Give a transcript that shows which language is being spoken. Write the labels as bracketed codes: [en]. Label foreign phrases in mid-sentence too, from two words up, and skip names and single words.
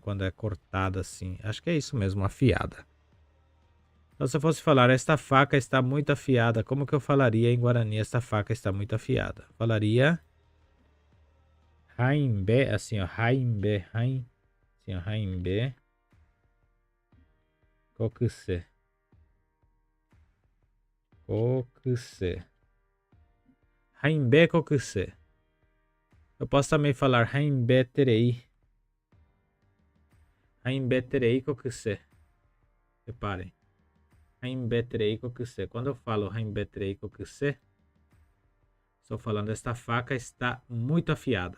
[pt] Quando é cortada assim. Acho que é isso mesmo, afiada. Então, se eu fosse falar, esta faca está muito afiada, como que eu falaria em Guarani, esta faca está muito afiada? Falaria haimbe, assim, ó, haimbe, assim, ó, [gn] haimbe, kokuse. Kokuse. Haimbe kokuse. [pt] Eu posso também falar [gn] haimbe terei. Haimbe terei kokuse. Reparem. Haimbetrei kokuse. [pt] Quando eu falo [gn] haimbetrei kokuse, [pt] estou falando esta faca está muito afiada.